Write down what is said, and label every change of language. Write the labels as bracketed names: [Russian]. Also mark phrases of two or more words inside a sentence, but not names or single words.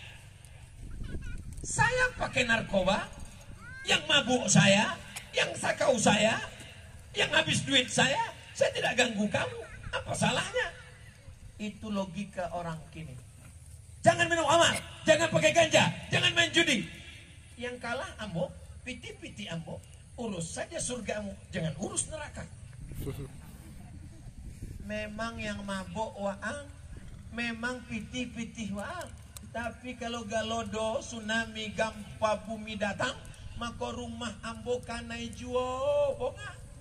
[Indonesian] Saya pakai narkoba, yang mabuk saya, yang sakau saya, yang habis duit saya tidak ganggu kamu. Apa salahnya? Itu logika orang kini. Jangan minum amal, jangan pakai ganja, jangan main judi. [Minangkabau] Yang kalah ambo, piti-piti ambo, [Indonesian] urus saja surgamu, jangan urus neraka. [Minangkabau] Memang yang mabok waang, memang piti-piti waang. [Indonesian] Tapi kalau galodo, tsunami, gempa bumi datang, [Minangkabau] maka rumah ambo kanai juo, bonga.